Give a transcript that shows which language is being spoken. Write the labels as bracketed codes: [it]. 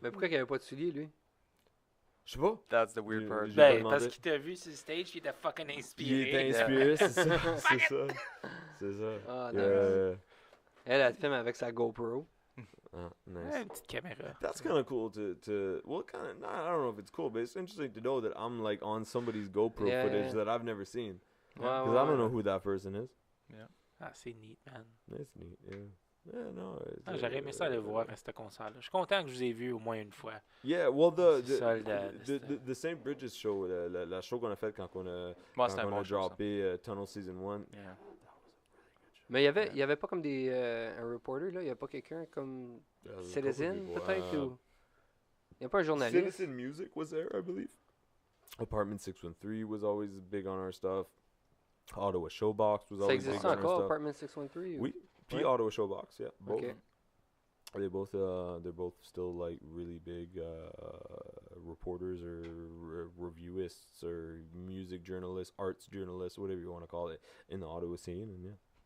[fr] Mais pourquoi il n'y avait pas de souliers, lui? Je sais pas. [en] That's the weird part. [fr] Ben, parce qu'il t'a vu sur le stage, il était fucking inspiré. Il était inspiré, c'est ça. C'est ça. Ah, [en] Yeah. [fr] Elle filme avec sa GoPro. [en] Nice. [fr] Ouais, une petite caméra. [en] That's kind of cool to well, kind of. I don't know if it's cool, but it's interesting to know that I'm like on somebody's GoPro footage that I've never seen, because I don't know who that person is. Yeah. [fr] Ah, c'est [en] neat, man. That's neat. Yeah. Yeah, no. [fr] J'aurais aimé ça aller voir à ce concert-là. Je suis content que je vous ai vu au moins une fois. [en] Yeah, well, the [fr] C'est St. Bridget's show, la show qu'on a faite quand on a Bon droppé Tunnel Season 1. [en] Yeah. [fr] Mais il y avait pas comme un reporter, là? Il n'y a pas quelqu'un comme Citizen, peut-être? Ou... Il n'y a pas un journaliste? [en] Citizen Music was there, I believe. Apartment 613 was always big on our stuff. Ottawa Showbox was [fr] Ça [en] always big [fr] existe [en] on our [fr] encore, [en] stuff. Apartment 613? [fr] Oui. Puis Ouais. [en] Ottawa Showbox, yeah. Both. Okay. They're both still like really big reporters or reviewists or music journalists, arts journalists, whatever you want to call it, in the Ottawa scene, and